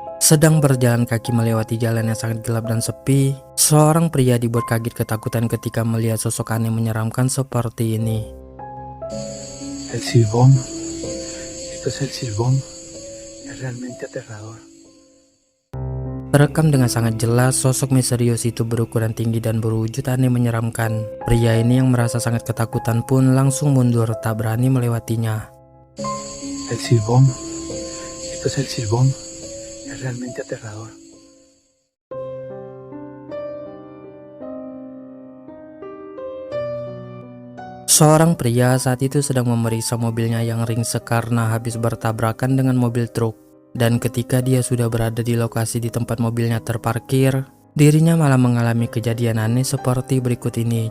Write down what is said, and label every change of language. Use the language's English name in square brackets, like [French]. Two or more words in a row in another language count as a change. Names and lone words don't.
[Indonesian] Sedang berjalan kaki melewati jalan yang sangat gelap dan sepi, seorang pria dibuat kaget ketakutan ketika melihat sosok aneh menyeramkan seperti ini. [Spanish] El silbón. Esto es el silbón. Es realmente aterrador. [Indonesian] Terekam dengan sangat jelas, sosok misterius itu berukuran tinggi dan berwujud aneh menyeramkan. Pria ini yang merasa sangat ketakutan pun langsung mundur, tak berani melewatinya. [Spanish] El silbón. Esto es el silbón. Es realmente aterrador. [Indonesian] Seorang pria saat itu sedang memeriksa mobilnya yang ringsek karena habis bertabrakan dengan mobil truk. Dan ketika dia sudah berada di lokasi di tempat mobilnya terparkir, dirinya malah mengalami kejadian aneh seperti berikut ini.